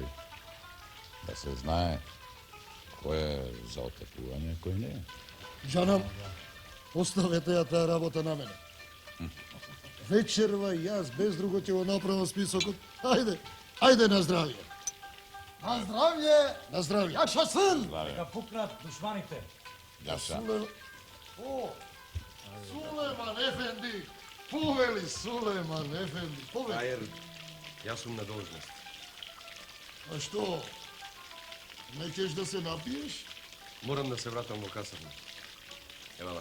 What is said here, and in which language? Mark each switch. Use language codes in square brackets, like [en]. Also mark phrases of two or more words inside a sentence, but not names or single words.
[mk] Да се знае кој е за отекување, кој не е. Джанам, оставете ја таа работа на мене. Вечерва јас без друго ќе го направам списокот. Ајде на здравје. На здравје! На здравје! Јашасен! Нека пукнат душманите. Ja Сулейман Ефенди! Повели Сулейман Ефенди! Повели! Ајер, јас сум на должност. А што? Не кеш да се напиеш? Морам да се вратам во касарна. Евала.